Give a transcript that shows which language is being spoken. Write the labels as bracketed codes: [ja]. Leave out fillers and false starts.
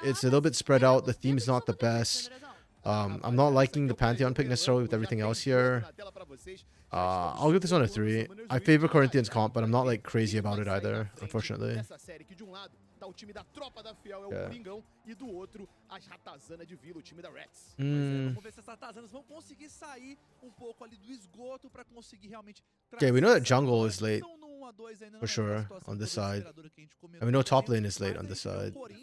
[en] It's a little bit spread out. The theme's not the best. I'm not liking the Pantheon pick necessarily with everything else here. I'll give this one a 3. I favor Corinthians comp, but I'm not like crazy about it either, unfortunately. [pt] O time da tropa da Fiel é o Coringão e do outro as Ratazana de Vila, o time da Rats. Vamos ver se as Ratazanas vão conseguir sair pouco ali do esgoto para conseguir realmente. [en] Okay, we know that jungle is late for sure on this side. And we know top lane is late on this side.